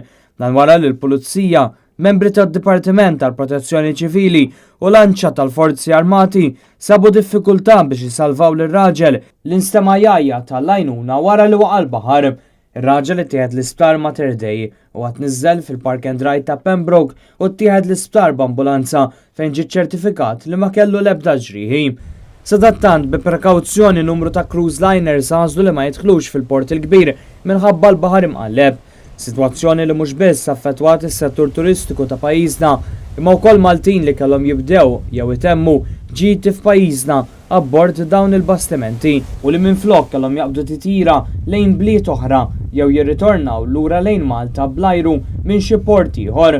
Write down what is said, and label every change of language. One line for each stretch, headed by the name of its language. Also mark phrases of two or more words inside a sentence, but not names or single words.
Maltese: Dan wara li l-Pulizija, membri tad-Dipartiment tal-Protezzjoni Ċivili u lanċa tal-Forzi Armati sabu diffikultà biex jisalvaw lir-raġel li nstema' jajja tal-għajnuna wara li waqa' l-baħar. Ir-raġel ittieħed l-isptar Mater Dei u għad niżżel fil-Park and Ride ta' Pembroke u ttieħed l-isptar b'ambulanza fejn ġie ċertifikat li ma kellu l-ebda ġrieħi. Sadattant bi prekawzjoni numru ta'
English: cruise liners
Maltese: għażlu li ma jidħlux fil-port il-kbir minħabba l-baħar imqalleb. Sitwazzjoni li mhux biss affettwat is-settur turistiku ta' pajjiżna imma wkoll Maltin li kellhom jibdew jew itemmu ġiti f'pajjiżna abbord dawn il-bastimenti u li minflok kellhom jaqbdu titjira lejn bliet oħra jew jirritornaw lura lejn Malta bl-ajru minn xi port ieħor.